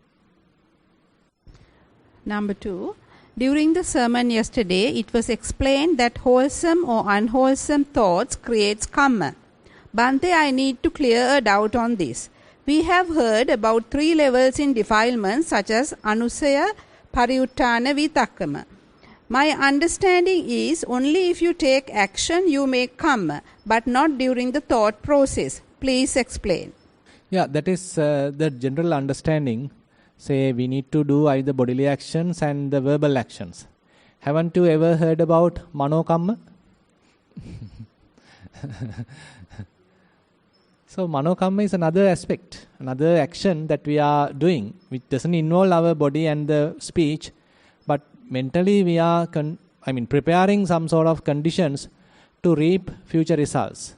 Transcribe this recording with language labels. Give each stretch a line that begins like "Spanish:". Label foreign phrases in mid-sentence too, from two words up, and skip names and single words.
English: Number 2. During the sermon yesterday, it was explained that wholesome or unwholesome thoughts creates karma. Bhante, I need to clear a doubt on this. We have heard about 3 levels in defilements such as
Pali: anusaya, pariuttana, vitakkama.
English: My understanding is only if you take action you make karma, but not during the thought process. Please explain. Yeah, that is the general understanding. Say we need to do either bodily actions and the verbal actions. Haven't you ever heard about manokamma? So manokamma is another aspect, another action that we are doing, which doesn't involve our body and the speech, but mentally we are preparing some sort of conditions to reap future results.